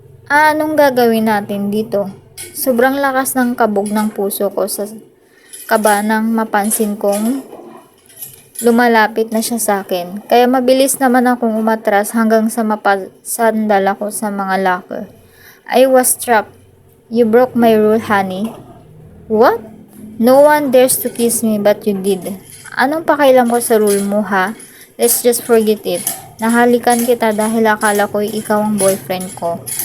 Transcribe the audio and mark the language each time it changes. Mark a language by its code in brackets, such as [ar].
[tl] Anong gagawin natin dito? Sobrang lakas ng kabog ng puso ko sa kaba nang mapansin kong lumalapit na siya sa akin. Kaya mabilis naman akong umatras hanggang sa mapasandal ako sa mga locker. [en] I was trapped. You broke my rule, honey. What? No one dares to kiss me but you did. [tl] Anong pakailan ko sa rule mo, ha? [en] Let's just forget it. [tl] Nahalikan kita dahil akala ko ikaw ang boyfriend ko.